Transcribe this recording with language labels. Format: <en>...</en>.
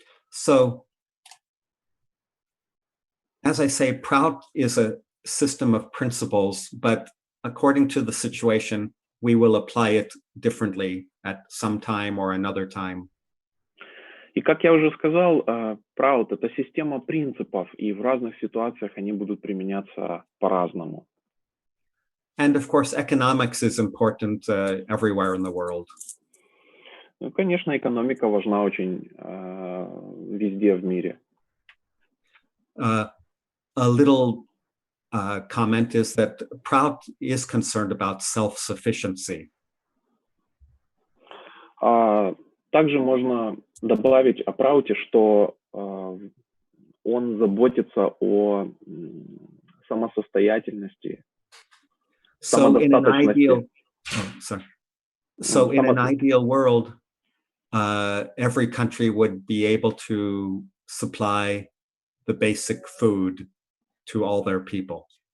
<en>So, as I say, Prout is a system of principles, but according to the situation, we will apply it differently at some time or another time.</en> <ru>И как я уже сказал, ПРАУТ — это система принципов, и в разных ситуациях они будут применяться по-разному.</ru> <en>And of course, economics is important everywhere in the world.</en> <ru>Ну, конечно, экономика важна очень везде в мире.</ru> <en>A little comment is that Prout is concerned about self-sufficiency.</en> <ru>Также можно добавить о Прауте, что он заботится о самосостоятельности,</ru> <en>So in an</en> <ru>самодостаточности.</ru> <en>in an ideal world, every country would be able to supply the basic food to all their people.</en>